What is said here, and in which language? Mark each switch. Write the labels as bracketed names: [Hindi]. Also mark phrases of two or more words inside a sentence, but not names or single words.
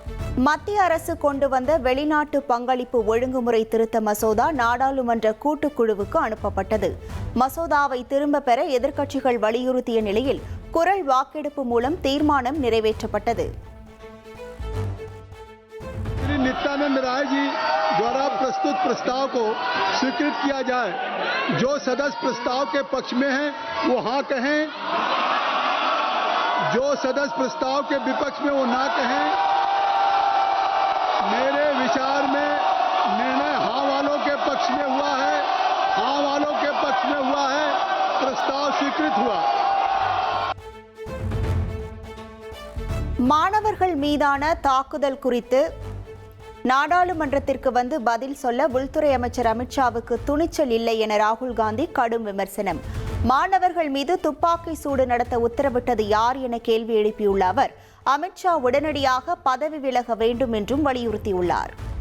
[Tamil] மத்திய அரசு கொண்டு வந்த வெளிநாட்டு பங்களிப்பு ஒழுங்குமுறை திருத்த மசோதா நாடாளுமன்ற கூட்டுக்குழுவுக்கு அனுப்பப்பட்டது. மசோதாவை திரும்ப பெற எதிர்க்கட்சிகள் வலியுறுத்திய நிலையில் குரல் வாக்கெடுப்பு மூலம் தீர்மானம் நிறைவேற்றப்பட்டது. [Hindi] नित्यानंद राय जी द्वारा प्रस्तुत प्रस्ताव को स्वीकृत किया जाए। जो सदस्य प्रस्ताव के पक्ष में हैं वो हाँ कहें, जो सदस्य प्रस्ताव के विपक्ष में वो ना कहें। मेरे विचार में निर्णय हाँ वालों के पक्ष में हुआ है, हाँ वालों के पक्ष में हुआ है, प्रस्ताव स्वीकृत हुआ। [Tamil] மாணவர்கள் மீதான தாக்குதல் குறித்து நாடாளுமன்றத்திற்கு வந்து பதில் சொல்ல உள்துறை அமைச்சர் அமித்ஷாவுக்கு துணிச்சல் இல்லை என ராகுல் காந்தி கடும் விமர்சனம். மாணவர்கள் மீது துப்பாக்கி சூடு நடத்த உத்தரவிட்டது யார் என கேள்வி எழுப்பியுள்ள அவர் அமித்ஷா உடனடியாக பதவி விலக வேண்டும் என்றும் வலியுறுத்தியுள்ளார்.